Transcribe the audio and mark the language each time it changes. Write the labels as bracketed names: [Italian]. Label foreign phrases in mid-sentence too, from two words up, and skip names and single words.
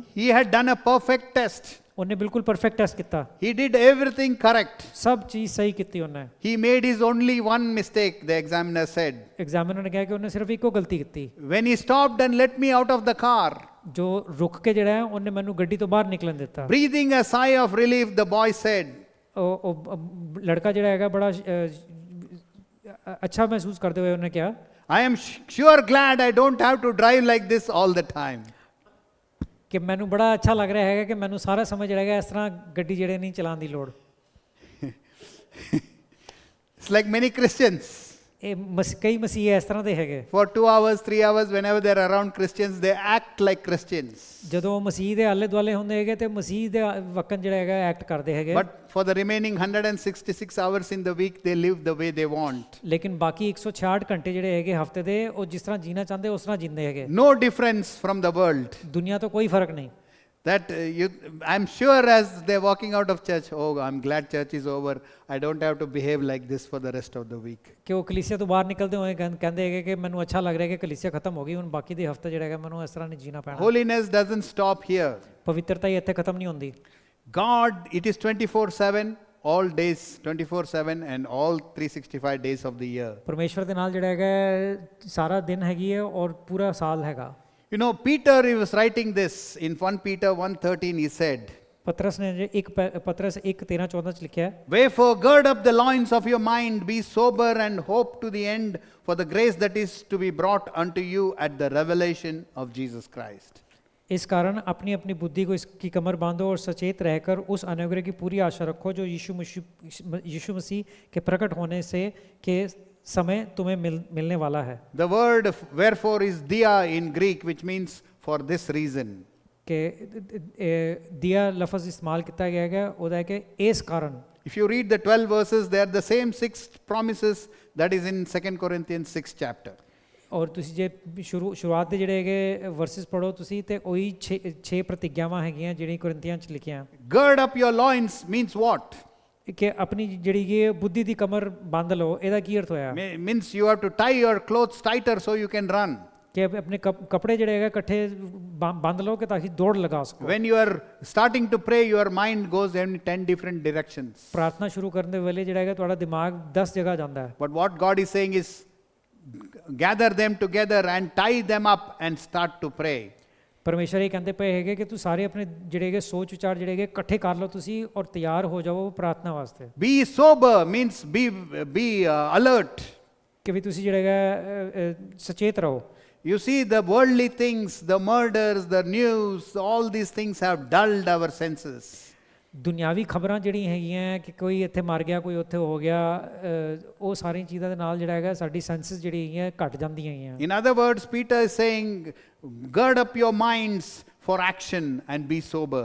[English] He had done a perfect test. [Punjabi] ਉਹਨੇ ਬਿਲਕੁਲ ਪਰਫੈਕਟ ਟੈਸਟ ਕੀਤਾ। [English] He did everything correct. [Punjabi] ਸਭ ਚੀਜ਼ ਸਹੀ ਕੀਤੀ ਉਹਨੇ। [English] He made his only one mistake, the examiner said. [Punjabi] ਐਗਜ਼ਾਮੀਨਰ ਨੇ ਕਿਹਾ ਕਿ ਉਹਨੇ ਸਿਰਫ ਇੱਕੋ ਗਲਤੀ ਕੀਤੀ। [English] When he stopped and let me out of the car. [Punjabi] ਜੋ ਰੁਕ ਕੇ ਜਿਹੜਾ ਉਹਨੇ ਮੈਨੂੰ ਗੱਡੀ ਤੋਂ ਬਾਹਰ ਨਿਕਲਣ ਦਿੱਤਾ। [English] Breathing a sigh of relief, the boy said. [Punjabi] ਉਹ ਲੜਕਾ ਜਿਹੜਾ ਹੈਗਾ ਬੜਾ ਅੱਛਾ ਮਹਿਸੂਸ ਕਰਦੇ ਹੋਏ ਉਹਨੇ ਕਿਹਾ, [English] I am sure glad I don't have to drive like this all the time. [Punjabi] ਕਿ ਮੈਨੂੰ ਬੜਾ ਅੱਛਾ ਲੱਗ ਰਿਹਾ ਹੈਗਾ ਕਿ ਮੈਨੂੰ ਸਾਰਾ ਸਮਝ ਜਿਹੜਾ ਹੈਗਾ ਇਸ ਤਰ੍ਹਾਂ ਗੱਡੀ ਜਿਹੜੇ ਨਹੀਂ ਚਲਾਉਣ ਦੀ ਲੋੜ। [English] It's like many Christians. [Punjabi] ਇਹ ਕਈ ਮਸੀਹ ਇਸ ਤਰ੍ਹਾਂ ਦੇ ਹੈਗੇ। [English] For 2 hours, 3 hours, whenever they are around Christians, they act like Christians. [Punjabi] ਜਦੋਂ ਮਸੀਹ ਦੇ ਆਲੇ ਦੁਆਲੇ ਹੁੰਦੇ ਹੈਗੇ ਤੇ ਮਸੀਹ ਦੇ ਵਕਨ ਜਿਹੜਾ ਹੈਗਾ ਐਕਟ ਕਰਦੇ ਹੈਗੇ। [English] But for the remaining 166 hours in the week, they live the way they want. [Punjabi] ਲੇਕਿਨ ਬਾਕੀ 166 ਘੰਟੇ ਜਿਹੜੇ ਹੈਗੇ ਹਫਤੇ ਦੇ ਉਹ ਜਿਸ ਤਰ੍ਹਾਂ ਜੀਣਾ ਚਾਹੁੰਦੇ ਉਸ ਤਰ੍ਹਾਂ ਜੀਂਦੇ ਹੈਗੇ। [English] No difference from the world. [Punjabi] ਦੁਨੀਆ ਤੋਂ ਕੋਈ ਫਰਕ ਨਹੀਂ। [English] That I'm sure as they're walking out of church, oh, I'm glad church is over. I don't have to behave like this for the rest of the week. [Punjabi] ਕਿ ਉਹ ਕਲੀਸਿਆ ਤੋਂ ਬਾਹਰ ਨਿਕਲਦੇ ਹੋਏ ਕਹਿੰਦੇ ਹੈਗੇ ਕਿ ਮੈਨੂੰ ਅੱਛਾ ਲੱਗ ਰਿਹਾ ਕਿ ਕਲੀਸਿਆ ਖਤਮ ਹੋ ਗਈ, ਹੁਣ ਬਾਕੀ ਦੇ ਹਫਤੇ ਜਿਹੜਾ ਹੈਗਾ ਮੈਨੂੰ ਇਸ ਤਰ੍ਹਾਂ ਨਹੀਂ ਜੀਣਾ ਪੈਣਾ। [English] Holiness doesn't stop here. [Punjabi] ਪਵਿੱਤਰਤਾ ਹੀ ਇੱਥੇ ਖਤਮ ਨਹੀਂ ਹੁੰਦੀ। [English] God, it is 24/7, all days, 24/7 and all 365 days of the year. [Punjabi] ਪਰਮੇਸ਼ਵਰ ਦੇ ਨਾਲ ਜਿਹੜਾ ਹੈਗਾ ਸਾਰਾ ਦਿਨ ਹੈਗੀ ਹੈ ਔਰ ਪੂਰਾ ਸਾਲ ਹੈਗਾ। [English] You know, Peter, he was writing this in 1 Peter 1:13, he said, [Punjabi] ਪਤਰਸ ਨੇ ਜੇ ਪਤਰਸ 1:13-14 ਚ ਲਿਖਿਆ ਹੈ, [English] Wherefore gird up the loins of your mind, be sober and hope to the end for the grace that is to be brought unto you at the revelation of Jesus Christ. [Hindi] इस कारण अपनी अपनी बुद्धि को इसकी कमर बांधो और सचेत रहकर उस अनुग्रह की पूरी आशा रखो जो यीशु मसीह के प्रकट होने से के समय तुम्हें मिलने वाला है। [English] The word wherefore is dia in Greek, which means for this reason. [Hindi] कि दिया लफ्ज़ इस्तेमाल किया गया है [Punjabi] ਉਹਦਾ ਹੈ ਕਿ ਇਸ ਕਾਰਨ। [English] If you read the 12 verses, they are the same 6 promises that is in 2 Corinthians 6 chapter. [Punjabi] ਔਰ ਤੁਸੀਂ ਜੇ ਸ਼ੁਰੂਆਤ ਦੇ ਜਿਹੜੇ ਹੈਗੇ ਵਰਸਿਸ ਪੜੋ ਤੁਸੀਂ ਤੇ ਉਹੀ 6 ਪ੍ਰਤਿਗਿਆਵਾਂ ਹੈਗੀਆਂ ਜਿਹੜੀਆਂ ਕੁਰਿੰਥੀਆਂ ਚ ਲਿਖੀਆਂ। [English] Gird up your loins means what? [Punjabi] ਕਿ ਆਪਣੀ ਜਿਹੜੀ ਇਹ ਬੁੱਧੀ ਦੀ ਕਮਰ ਬੰਦ ਲਓ, ਇਹਦਾ ਕੀ ਅਰਥ ਹੋਇਆ? [English] Means you have to tie your clothes tighter so you can run. [Punjabi] ਕਿ ਆਪਣੇ ਕੱਪੜੇ ਜਿਹੜੇ ਹੈਗੇ ਇਕੱਠੇ ਬੰਦ ਲਓ ਕਿ ਤਾਂ ਕਿ ਦੌੜ ਲਗਾ ਸਕੋ। [English] When you are starting to pray, your mind goes in 10 different directions. [Punjabi] ਪ੍ਰਾਰਥਨਾ ਸ਼ੁਰੂ ਕਰਨ ਦੇ ਵੇਲੇ ਜਿਹੜਾ ਹੈਗਾ ਤੁਹਾਡਾ ਦਿਮਾਗ 10 ਜਗ੍ਹਾ ਜਾਂਦਾ ਹੈ। [English] But what God is saying is, gather them together and tie them up and start to pray. [Punjabi] ਪਰਮੇਸ਼ਰ ਇਹ ਕਹਿੰਦੇ ਪਏ ਹੈਗੇ ਕਿ ਤੂੰ ਸਾਰੇ ਆਪਣੇ ਜਿਹੜੇ ਹੈਗੇ ਸੋਚ ਵਿਚਾਰ ਜਿਹੜੇ ਹੈਗੇ ਇਕੱਠੇ ਕਰ ਲਓ ਤੁਸੀਂ ਔਰ ਤਿਆਰ ਹੋ ਜਾਓ ਪ੍ਰਾਰਥਨਾ ਵਾਸਤੇ। [English] Be sober means be alert. [Punjabi] ਕਿ ਵੀ ਤੁਸੀਂ ਜਿਹੜਾ ਹੈਗਾ ਸੁਚੇਤ ਰਹੋ। [English] You see, the worldly things, the murders, the news, all these things have dulled our senses. [Punjabi] ਦੁਨਿਆਵੀ ਖਬਰਾਂ ਜਿਹੜੀਆਂ ਹੈਗੀਆਂ ਕਿ ਕੋਈ ਇੱਥੇ ਮਰ ਗਿਆ, ਕੋਈ ਉੱਥੇ ਹੋ ਗਿਆ, ਉਹ ਸਾਰੀਆਂ ਚੀਜ਼ਾਂ ਦੇ ਨਾਲ ਜਿਹੜਾ ਹੈਗਾ ਸਾਡੀ ਸੈਂਸਸ ਜਿਹੜੀ ਹੈਗੀਆਂ ਘਟ ਜਾਂਦੀਆਂ ਹੈਗੀਆਂ। [English] In other words, Peter is saying, gird up your minds for action and be sober.